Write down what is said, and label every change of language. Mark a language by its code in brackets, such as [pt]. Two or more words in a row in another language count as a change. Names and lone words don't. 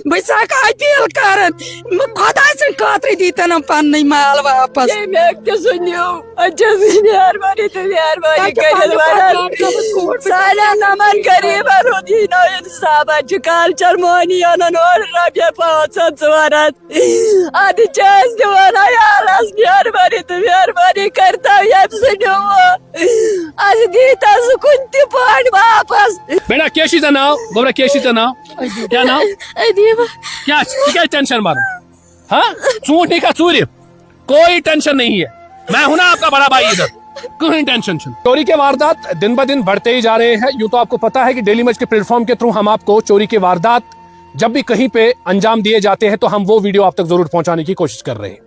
[ks] بہٕ ساکھ اپیل کران خۄداے سٕنٛدِ خٲطرٕ دیٖتن یِم پننُے مال واپس مہربانی تو مہربانی کٔرِتھ سانٮ۪ن نمن غریٖبن ہُنٛد یی نہٕ اِنصاف اَتہِ چھُ کالچن مٔہنی اَنان اورٕ رۄپیہِ 500 400 اَدٕ چھِ أسۍ دِوان عیالس مہربانی تو مہربانی کٔرتو ییٚمہِ سُہ نِوٕ اَسہِ دیٖتو سُہ کُنہِ تہِ پٲٹھۍ واپس. بیٹا کیا چیز ناو گوبرا کیا چیز ناو کیا ناو ادیبہ [ur] کیا کیا ٹینشن مارو ہاں ژوٗنٛٹھ نہیں کا ژوٗرِ کوئی ٹینشن نہیں ہے میں ہوں نا آپ کا بڑا بھائی ادھر کوئی ٹینشن چھن. چوری کے واردات دن بہ دن بڑھتے ہی جا رہے ہیں. یوں تو آپ کو پتا ہے کہ ڈیلی میچ کے پلیٹ فارم کے تھرو ہم آپ کو چوری کے واردات جب بھی کہیں پہ انجام دیے جاتے ہیں تو ہم وہ ویڈیو آپ تک ضرور پہنچانے کی کوشش کر رہے ہیں.